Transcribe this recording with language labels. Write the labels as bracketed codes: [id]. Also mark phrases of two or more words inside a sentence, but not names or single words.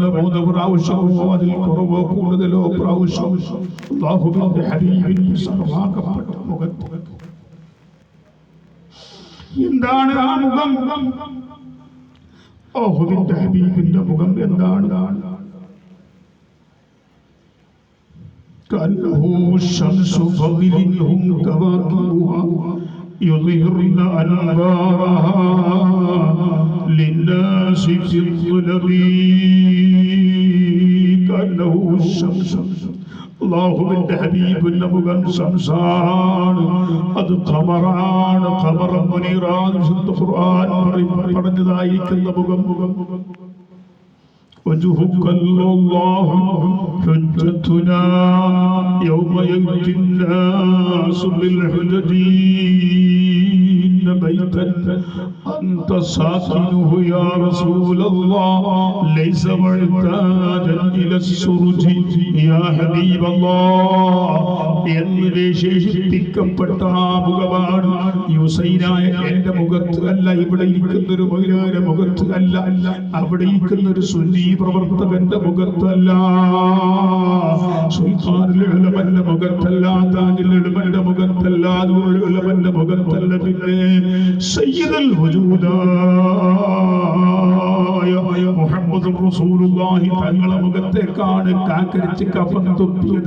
[ml] 3 പ്രാവശ്യമോ അതിൽ കുറവോ കൂടുതലോ പ്രാവശ്യം അല്ലാഹുവിന്റെ ഹബീബിന്റെ സർവാകപ്പെട്ട മുഖത്ത്. എന്താണ് ആ മുഖം? അല്ലാഹുവിന്റെ ഹബീബിന്റെ മുഖം എന്താണ്? [ar] كأنه الشمس فضل هم كواكبها يظهرن أنوارها للناس في الظلم كأنه الشمس. [ml] അല്ലാഹുവിന്റെ ഹബീബിന്റെ മുഖം ശംസാണ്, അത് ഖമറാണ്. [ar] قمرا منيرا [ml] വിശുദ്ധ ഖുർആൻ പറഞ്ഞതായിരിക്കുന്ന മുഖം. [ar] وجهك الله حجتنا يوم يأتي الناس بالحجج إن بيتا أنت ساكنه يا رسول الله ليس محتاجا إلى السرج يا حبيب الله [ml] എന്ന് വിശേഷിപ്പിക്കപ്പെട്ട മുഖമാണ് യുസൈനായ എന്റെ മുഖത്ത് അല്ല, ഇവിടെ ഇരിക്കുന്ന ഒരു മഹിളയുടെ മുഖത്ത് അല്ല, അവിടെ ഇരിക്കുന്ന ഒരു സുന്നി പ്രവർത്തകന്റെ മുഖത്തല്ല, സുൽത്താനുൽ ഉലമന്റെ മുഖത്തല്ല, താജുൽ ഉലമന്റെ മുഖത്തല്ല, നൂറുൽ ഉലമന്റെ മുഖത്തല്ല, പിന്നെ സയ്യിദുൽ വജൂദായ മുഹമ്മദുർ റസൂലുള്ളാഹി തങ്ങളുടെ മുഖത്തേക്കാണ് കാക്കരിച്ച് കഫൻ തുപ്പിയത്.